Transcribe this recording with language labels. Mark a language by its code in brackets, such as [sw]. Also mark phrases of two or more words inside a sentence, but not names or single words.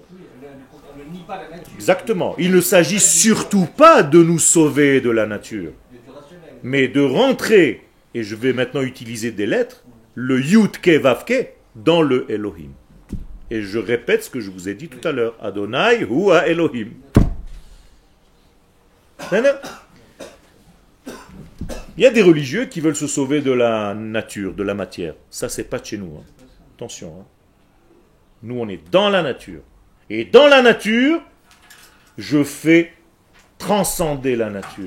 [fr] On ne nie pas la nature. Exactement. Il ne s'agit surtout pas de nous sauver de la nature, mais de rentrer, et je vais maintenant utiliser des lettres, le [he] יוד קה ואו קה [fr] dans le Elohim. Et je répète ce que je vous ai dit tout à l'heure. [he] אדוני הוא אלוהים. [fr] Il y a des religieux qui veulent se sauver de la nature, de la matière. Ça, c'est pas de chez nous. Hein. Attention. Hein. Nous, on est dans la nature. Et dans la nature, je fais transcender la nature.